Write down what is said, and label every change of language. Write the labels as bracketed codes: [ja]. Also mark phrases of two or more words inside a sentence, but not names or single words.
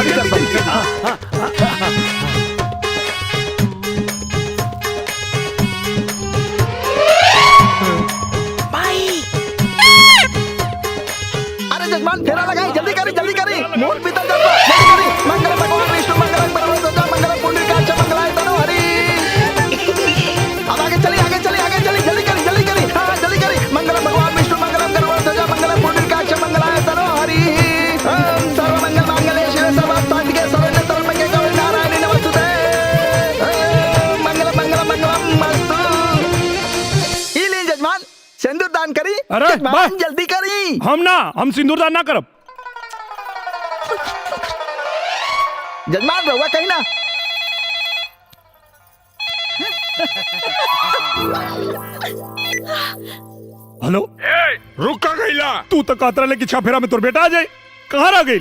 [bho] अरे जजमान फेरा लगाई, जल्दी करी मोर पीतल जलवा, जल्दी करी। [sa] मंगल भगवान विष्णु मंगल परमेश्वर मंगल पुंडरीकाक्ष मंगलाय तनो हरि। [bho] अब आगे चली जल्दी करी हाँ जल्दी करी। [sa] मंगल भगवान विष्णु मंगल परमेश्वर मंगल पुंडरीकाक्ष मंगलाय तनो हरि। ओम सर्वमंगल मांगल्ये शिवे सर्वार्थसाधिके शरण्ये त्र्यंबके गौरी नारायणी नमोस्तुते। मंगलमस्तु। [bho] ई ली जजमान सिंदूर दान करी। अरे जजमान जल्दी करी। हम सिंदूर दान ना करब। जजमान रहुआ कहीं ना। हेलो रुक का गईला, तू तो कहत रहे कि छफेरा में तोर बेटा आ जाए, कहाँ रह गई?